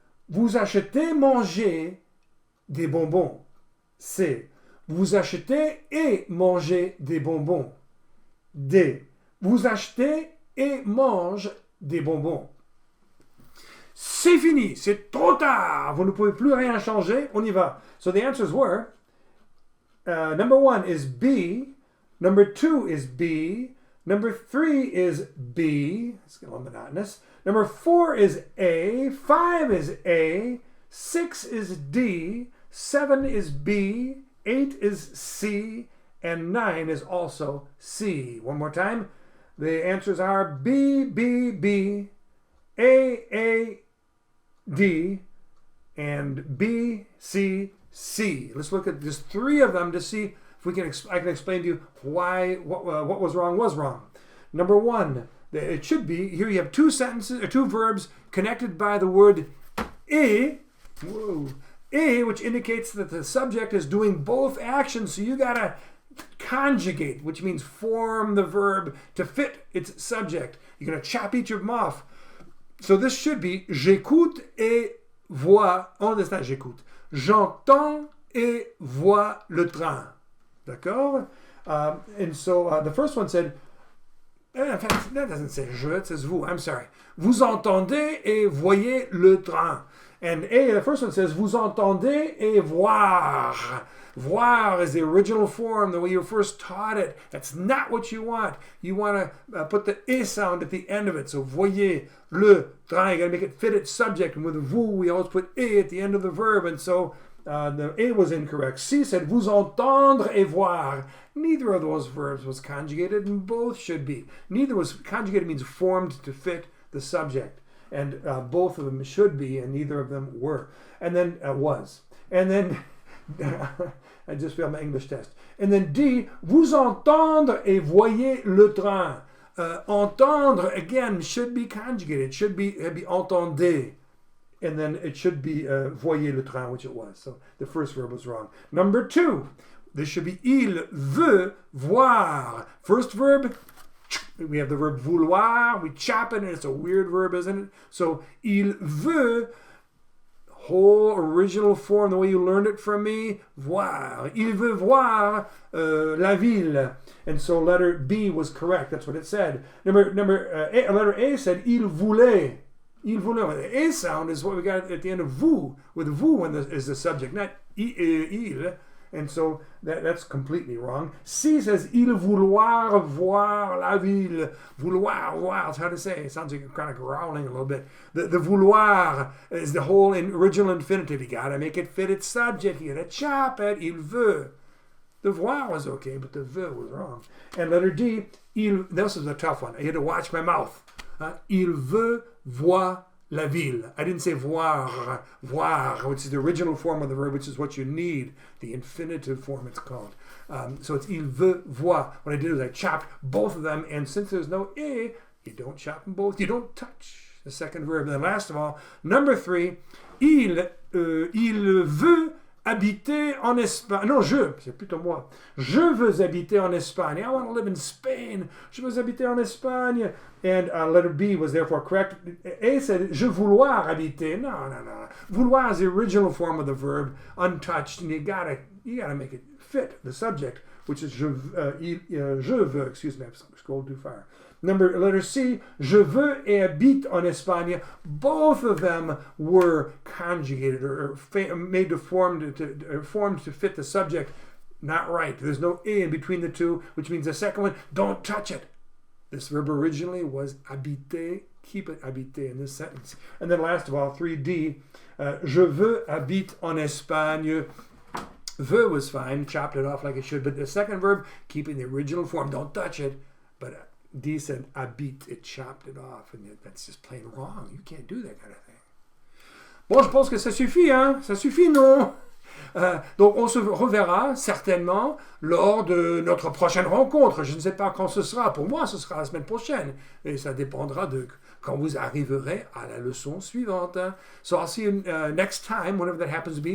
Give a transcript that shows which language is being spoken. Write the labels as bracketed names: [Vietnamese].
[French] Vous achetez manger des bonbons. C. Vous achetez et mangez des bonbons. D. Vous achetez et mange des bonbons. C'est fini, c'est trop tard. Vous ne pouvez plus rien changer. On y va. [English] So the answers were, number 1 is B, number 2 is B, number 3 is B, it's a little monotonous, number 4 is A, 5 is A, 6 is D, 7 is B, 8 is C, and 9 is also C. One more time. The answers are B, B, B, A, D, and B, C, C. Let's look at just 3 of them to see if we can. I can explain to you why what was wrong. Number 1, it should be here. You have 2 sentences or 2 verbs connected by the word "e." Whoa. A, which indicates that the subject is doing both actions, so you gotta conjugate, which means form the verb to fit its subject. You're gonna chop each of them off. So this should be [French] j'écoute et vois. [English] Oh, that's not [French] j'écoute. J'entends et vois le train. D'accord? [English] And so the first one said, in fact, that doesn't say je, it says vous. I'm sorry. [French] Vous entendez et voyez le train. [English] And A, the first one says, [French] vous entendez et voir. [English] Voir is the original form, the way you first taught it. That's not what you want. You want to put the E sound at the end of it. So, [French] voyez le train. [English] You got to make it fit its subject. And with vous, we always put E at the end of the verb. And so, the A was incorrect. C said, [French] vous entendre et voir. [English] Neither of those verbs was conjugated, and both should be. Neither was conjugated means formed to fit the subject. And both of them should be, and neither of them were. And then was. And then, I just failed my English test. And then D, [French] vous entendre et voyez le train. [English] Entendre, again, should be conjugated. It should be entendez. And then it should be [French] voyez le train, [English] which it was. So the first verb was wrong. Number 2, this should be [French] il veut voir. [English] First verb, we have the verb vouloir. We chop it, and it's a weird verb, isn't it? So, [French] il veut [English] whole original form, the way you learned it from me, voir. [French] Il veut voir la ville. [English] And so letter B was correct. That's what it said. Letter A said [French] il voulait. Il voulait. [English] The A sound is what we got at the end of vous, with vous is the subject, not il. And so that's completely wrong. C says [French] il vouloir voir la ville. [English] Vouloir, voir, it's hard to say. It sounds like you're kind of growling a little bit. The vouloir is the whole original infinitive. You got to make it fit its subject. You got to chop it. [French] Il veut. [English] The voir was okay, but the veut was wrong. And letter D, this is a tough one. I had to watch my mouth. [French] Il veut voir la ville. [English] I didn't say voir, which is the original form of the verb, which is what you need. The infinitive form, it's called. So it's [French] il veut voir. [English] What I did is I chopped both of them, and since there's no e, you don't chop them both. You don't touch the second verb. And then last of all, number 3, [French] il veut habiter en Espagne. Non, c'est plutôt moi. Je veux habiter en Espagne. [English] I want to live in Spain. [French] Je veux habiter en Espagne. [English] And letter B was therefore correct. A said, [French] je vouloir habiter. [English] No. Vouloir is the original form of the verb, untouched, and you gotta make it fit the subject, which is [French] je veux, [English] excuse me, I've scrolled too far. Letter C, [French] je veux et habite en Espagne. [English] Both of them were conjugated or made to formed to fit the subject. Not right. There's no e in between the two, which means the second one, don't touch it. This verb originally was habiter. Keep it habiter in this sentence. And then last of all, 3D, [French] je veux habite en Espagne. [English] Veux was fine, chopped it off like it should, but the second verb, keeping the original form, don't touch it. But D said habite, it chopped it off, and that's just plain wrong. You can't do that kind of thing. [French] Bon, je pense que ça suffit, hein? Ça suffit, non? Donc on se reverra certainement lors de notre prochaine rencontre. Je ne sais pas quand ce sera. Pour moi, ce sera la semaine prochaine. Et ça dépendra de quand vous arriverez à la leçon suivante. [English] So I'll see you next time, whenever that happens to be.